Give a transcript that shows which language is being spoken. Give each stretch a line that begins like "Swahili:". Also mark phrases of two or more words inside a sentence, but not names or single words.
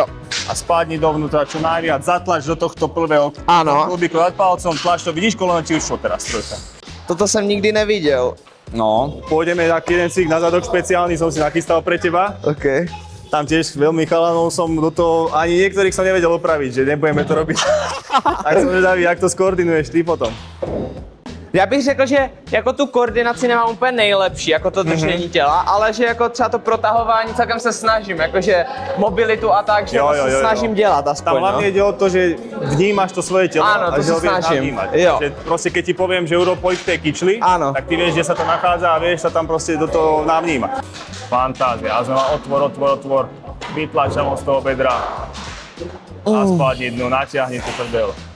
Slovak: A spadni dovnútra čo najviac, zatlač do tohto prvého klubíku nad palcom, tlač to, vidíš, koleno ti ušlo teraz trojka.
Czech: Toto jsem nikdy neviděl.
Slovak: No, pôjdeme taký jeden cvik na zadok špeciálny, som si nachystal pre teba. OK. Tam tiež veľmi chalanov som do toho, ani niektorých som nevedel opraviť, že nebudeme to robiť. Tak som zvedavý, jak to skoordinuješ ty potom.
Czech: Já bych řekl, že jako tu koordinaci nemám úplně nejlepší, jako to držení těla, ale že jako třeba to protahování celkem se snažím, jakože mobilitu a tak, že se snažím dělat aspoň.
Slovak: Tam hlavne ide o to, že vnímaš to svoje telo Áno, a to že ho sa vieš snažím. navnímať.
Czech: Jo.
Slovak: Že proste keď ti poviem, že urob poď k tej kyčli, Áno. tak ty vieš, kde sa to nachádza a vieš sa tam proste do toho navnímať. Fantázia. A znova otvor. Vytlač sa z toho bedra. A spadni dnu, natiahni tú prdel.